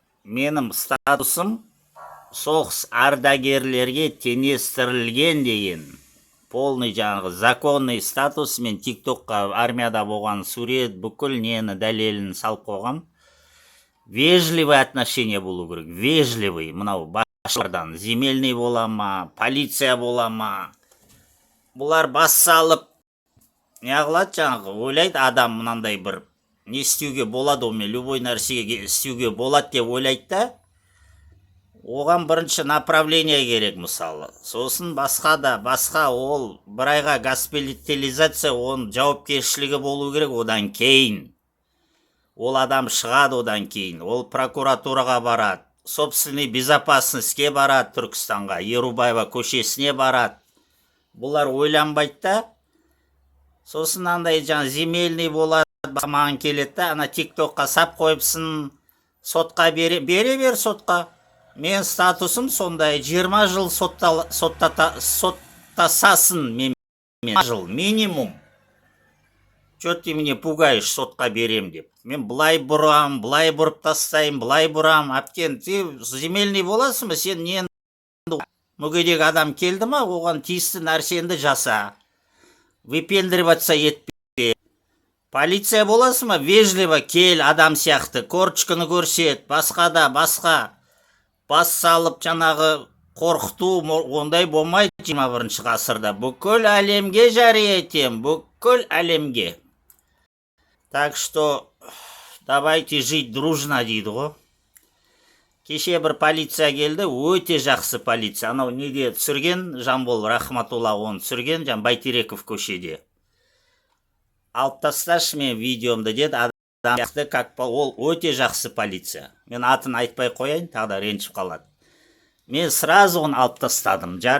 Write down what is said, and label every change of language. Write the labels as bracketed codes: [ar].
[kk] Менің статусым соғыс ардагерлерге теңестірілген деген. [ru] Полный законный статус. [kk] Мен тиктокқа армияда болған сурет, бүкіл нені дәлелін салып қойғам. [ru] Вежливый отношение [kk] болу керек. [ru] Вежливый. [kk] Мынау басшылардан. Земельный бола ма? Полиция бола ма? Бұлар бас салып, не қылады жаңағы? Ойлайды адам мынандай бір не істеуге болады, омен любой нәрсеге істеуге болады деп ойлайды да. Оған бірінші направление керек мысалы. Сосын басқа ол бір айға госпитализация, оның жауапкершілігі болу керек. Одан кейін ол адам шығады, одан кейін ол прокуратураға барады, [ru] собственный безопасностьке [kk] барады, Түркістанға, Ерубаева көшесіне барады. Бұлар ойланбайды да. Сосын андай земельный болады, маған келеді да, ана тиктокқа сап қойыпсын, сотқа бере сотқа. Мен статусым сондай, 20 жыл соттасасын, мен жыл минимум. [ru] Чё ты мне пугаешь, [kk] сотқа берем деп. Мен былай бұрам, былай бұрып тастайым, былай бұрам. Аптен, [ru] ты земельный [kk] боласың ба? Сен нені мүгедек адам келді ма? Оған тиісті нәрсенді жаса. [ru] Выпендриваться [kk] етпе. Полиция боласың ба? [ru] Вежливо [kk] кел, адам сияқты. Корочканы көрсет, басқа. Бас салып жаңағы қорқыту, ондай болмайды 21 ғасырда. Бүкіл әлемге жария етем, бүкіл әлемге. [ru] Так что давайте жить дружно [kk] дейді ғой. Кеше бір полиция келді, өте жақсы полиция. Анау неге түсірген, Жамбол Рахматулла оны түсірген, Байтереков көшеде. Алып тасташы мен видеомды деді, адам сияқты, как ол өте жақсы полиция. Мен атын айтпай қояйын, тағда ренжіп қалады. Мен сразу оны алып тастадым.